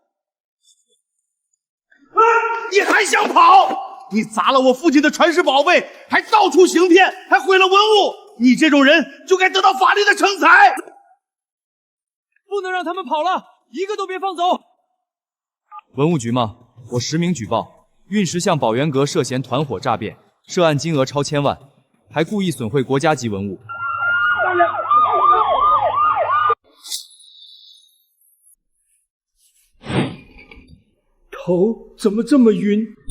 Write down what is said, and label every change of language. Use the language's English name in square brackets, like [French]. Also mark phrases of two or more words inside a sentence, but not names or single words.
[Chinese] 你还想跑？你砸了我父亲的传世宝贝，还到处行骗，还毁了文物！你这种人就该得到法律的惩罚！不能让他们跑了，一个都别放走！文物局吗？我实名舉報，運石巷寶源閣涉嫌團夥詐騙，涉案金額超千萬，還故意損毀國家級文物。頭怎麼這麼暈？